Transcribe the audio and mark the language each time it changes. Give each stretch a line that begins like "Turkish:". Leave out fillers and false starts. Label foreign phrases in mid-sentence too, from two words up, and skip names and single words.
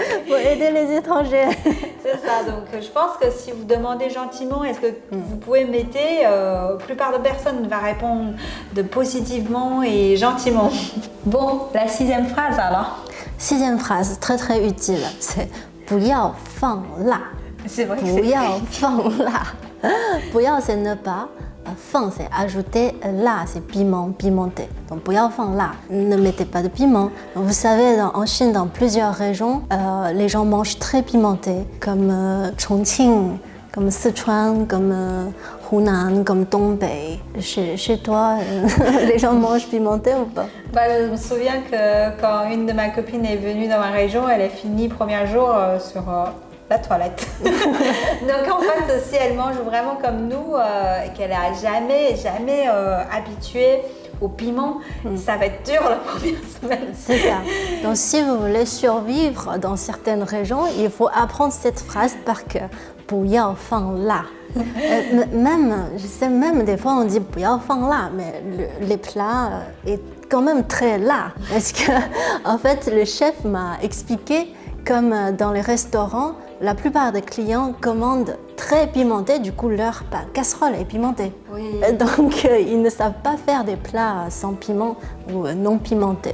French: Pour aider les étrangers. C'est ça, donc je pense que si vous demandez gentiment, est-ce que vous pouvez m'aider, la plupart des personnes vont répondre positivement et gentiment. Bon, la 6e phrase alors. 6e phrase, très très utile, c'est
Chinese: 不要放辣.
French: C'est vrai que
Chinese: 不要放辣.
French: 不要 c'est ne pas, 放 c'est ajouter, 辣 c'est piment, pimenté. Donc
Chinese: 不要放辣,
French: ne mettez pas de piment. Vous savez, en Chine, dans plusieurs régions, les gens mangent très pimenté, comme Chongqing, comme Sichuan, comme Hunan, comme Dongbei. Chez toi, les gens mangent pimenté ou pas? Je me souviens que quand une de mes copines est venue dans ma région, elle a fini le premier jour sur la toilette. Donc en fait, si elle mange vraiment comme nous, qu'elle n'a jamais habitué au piment, ça va être dur la première semaine. C'est ça. Donc si vous voulez survivre dans certaines régions, il faut apprendre cette phrase par cœur.
Chinese: 不要放辣.
French: Je sais même des fois on dit
Chinese: 不要放辣,
French: mais les plats quand même très là. Parce que, en fait, le chef m'a expliqué, comme dans les restaurants, la plupart des clients commandent très pimenté, du coup leur casserole est pimentée. Oui. Donc ils ne savent pas faire des plats sans piment ou non pimentés.